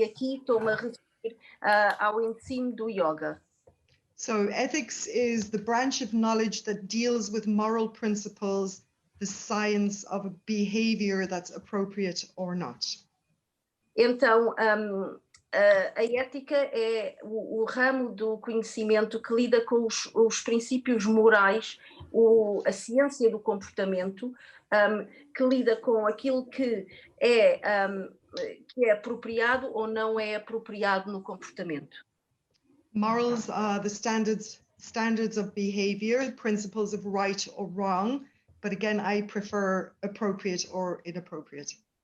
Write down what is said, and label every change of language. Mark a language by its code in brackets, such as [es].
[pt] E aqui estou-me a referir ao ensino do yoga. [en] So ethics is the branch of knowledge that deals with moral principles, the science of a behavior that's appropriate or not. [pt] Então, a ética é o ramo do conhecimento que lida com os princípios morais, a ciência do comportamento, que lida com aquilo que é apropriado ou não é apropriado no comportamento. [en] Morals are the standards of behavior, principles of right or wrong, but again, I prefer appropriate or inappropriate.